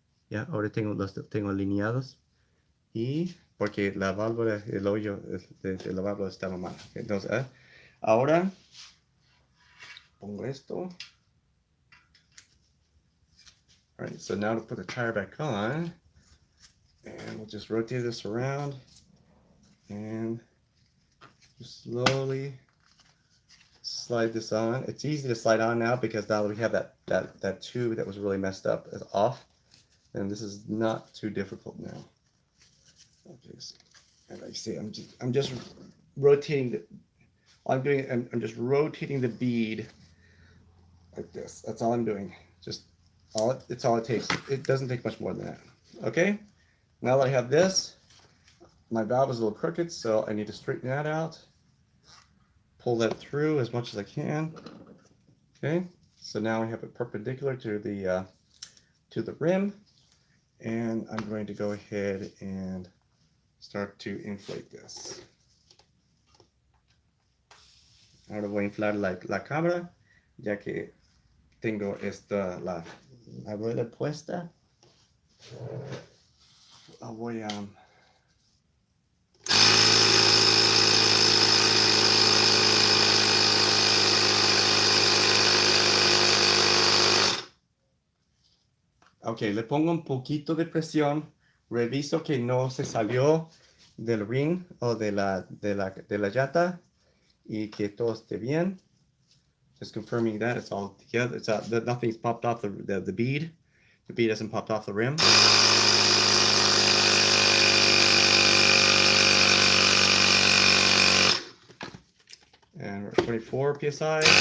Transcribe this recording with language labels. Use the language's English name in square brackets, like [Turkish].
[Spanish] Ya, ahora los tengo alineados. Y porque la válvula, el hoyo de la válvula estaba mal. Entonces, ahora pongo esto. [English] All right, so now to put the tire back on, and we'll just rotate this around and just slowly slide this on. It's easy to slide on now because now we have that tube that was really messed up is off, and this is not too difficult now. Okay, so, and like I say, I'm just rotating I'm just rotating the bead like this. That's all I'm doing. It's all it takes. It doesn't take much more than that. Okay, now that I have this, my valve is a little crooked, so I need to straighten that out. Pull that through as much as I can. Okay, so now I have it perpendicular to the rim, and I'm going to go ahead and start to inflate this. [Spanish] Ahora voy a inflar la cámara, ya que tengo la rueda puesta. Voy a Ok, le pongo un poquito de presión, reviso que no se salió del ring o de la llanta y que todo esté bien. [English] Just confirming that it's all together. Nothing's popped off the bead. The bead hasn't popped off the rim. And we're at 24 psi.